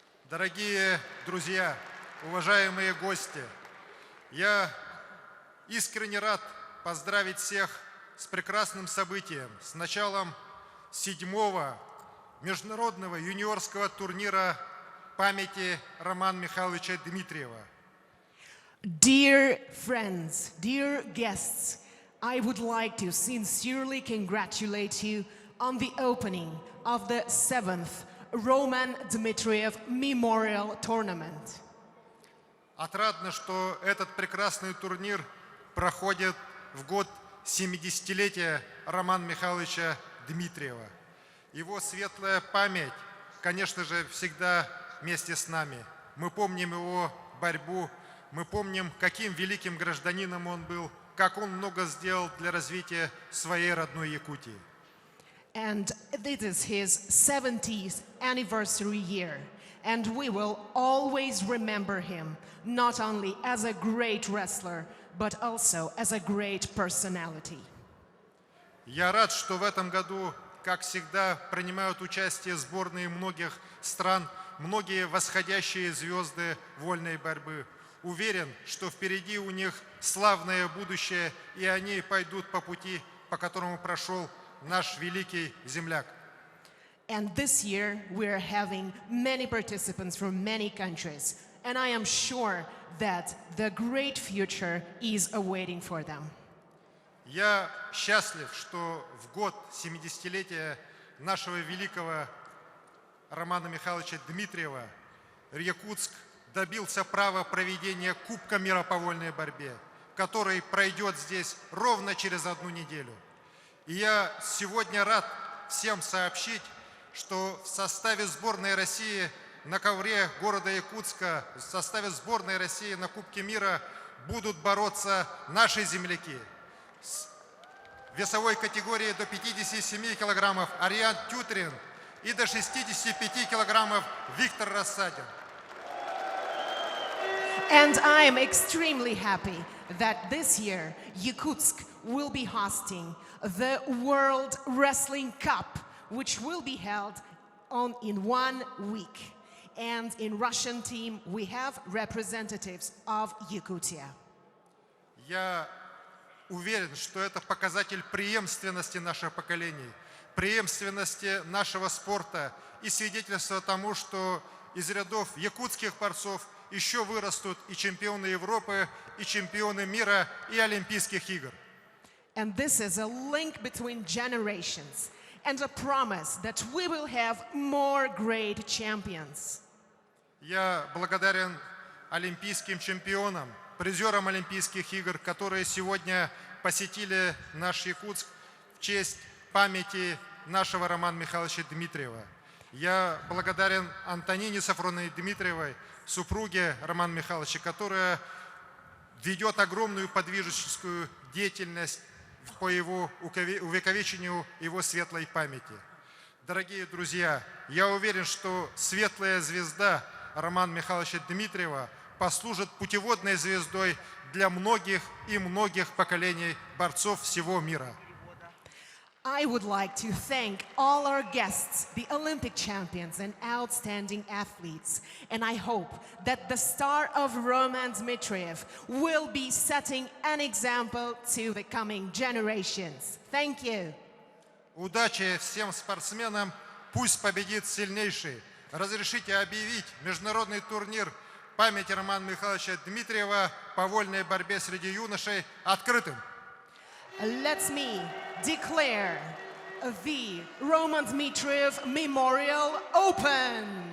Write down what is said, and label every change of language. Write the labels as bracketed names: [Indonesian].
[Russian] Дорогие друзья, уважаемые гости, я искренне рад поздравить всех с прекрасным событием, с началом 7-го международного юниорского турнира памяти Романа Михайловича Дмитриева. [English] Dear friends, dear guests, I would like to sincerely congratulate you on the opening of the 7th Roman Dmitriev Memorial Tournament. [Russian] Отрадно, что этот прекрасный турнир проходит в год 70-летия Романа Михайловича Дмитриева. Его светлая память, конечно же, всегда вместе с нами. Мы помним его борьбу, мы помним, каким великим гражданином он был, как он много сделал для развития своей родной Якутии. [English] And this is his 70th anniversary year. And we will always remember him, not only as a great wrestler, but also as a great personality. [Russian] Я рад, что в этом году, как всегда, принимают участие сборные многих стран, многие восходящие звезды вольной борьбы. Уверен, что впереди у них славное будущее, и они пойдут по пути, по которому прошел наш великий земляк. [English] And this year, we're having many participants from many countries. And I am sure that the great future is awaiting for them. [Russian] Я счастлив, что в год 70-летия нашего великого Романа Михайловича Дмитриева Якутск добился права проведения Кубка мира по вольной борьбе, который пройдет здесь ровно через 1 неделю. И я сегодня рад всем сообщить, что в составе сборной России на ковре города Якутска, в составе сборной России на Кубке мира будут бороться наши земляки. В весовой категории до 57 килограммов Ариан Тютрин и до 65 килограммов Виктор Рассадин. [English] And I am extremely happy that this year Yakutsk will be hosting the World Wrestling Cup, which will be held in 1 week. And in Russian team, we have representatives of Yakutia. [Russian] Я уверен, что это показатель преемственности наших поколений, преемственности нашего спорта и свидетельство тому, что из рядов якутских борцов еще вырастут и чемпионы Европы, и чемпионы мира, и Олимпийских игр. [English] And this is a link between generations and a promise that we will have more great champions. [Russian] Я благодарен олимпийским чемпионам, призерам Олимпийских игр, которые сегодня посетили наш Якутск в честь памяти нашего Романа Михайловича Дмитриева. Я благодарен Антонине Сафроновне Дмитриевой, супруге Романа Михайловича, которая ведет огромную подвижническую деятельность по его увековечению его светлой памяти. Дорогие друзья, я уверен, что светлая звезда Романа Михайловича Дмитриева послужит путеводной звездой для многих и многих поколений борцов всего мира. [English] I would like to thank all our guests, the Olympic champions and outstanding athletes. And I hope that the star of Roman Dmitriev will be setting an example to the coming generations. Thank you. [Russian] Удачи всем спортсменам, пусть победит сильнейший. Разрешите объявить международный турнир памяти Романа Михайловича Дмитриева по вольной борьбе среди юношей открытым. [English] Let me declare the Roman Dmitriev Memorial open.